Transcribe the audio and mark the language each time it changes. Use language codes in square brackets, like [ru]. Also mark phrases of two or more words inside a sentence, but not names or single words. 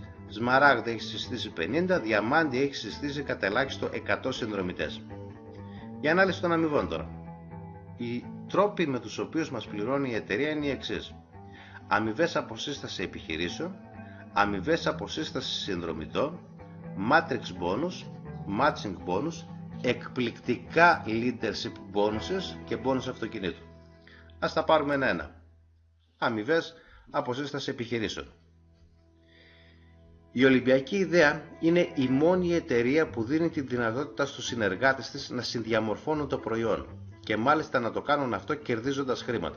[el] Σμαράγδα έχει συστήσει 50, Διαμάντι έχει συστήσει κατά ελάχιστο 100 συνδρομητές. Για ανάλυση των αμοιβών τώρα. Οι τρόποι με τους οποίους μας πληρώνει η εταιρεία είναι οι εξής: αμοιβές από σύσταση επιχειρήσεων, αμοιβές από σύσταση συνδρομητών, [en] matrix bonus, matching bonus, εκπληκτικά leadership bonuses [el] και bonus αυτοκινήτου. Ας τα πάρουμε ένα-ένα. Αμοιβές από σύσταση επιχειρήσεων. Η Ολυμπιακή Ιδέα είναι η μόνη εταιρεία που δίνει τη δυνατότητα στους συνεργάτες της να συνδιαμορφώνουν το προϊόν και μάλιστα να το κάνουν αυτό κερδίζοντας χρήματα.